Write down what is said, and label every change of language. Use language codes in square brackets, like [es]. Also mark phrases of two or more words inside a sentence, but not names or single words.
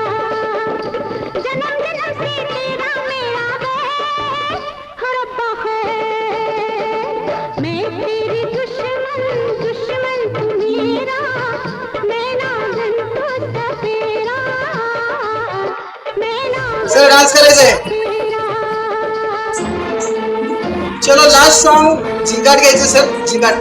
[hi] जन्म जन्म से तेरा मेरा रब्बा है. मैं तेरी दुश्मन दुश्मन तू मेरा, मैं नागन तू सपेरा, मैं नागन [en] sir dance [mr] करायचंय. चलो [en] last song [mr] झिंगाट घ्यायचं सर, झिंगाट.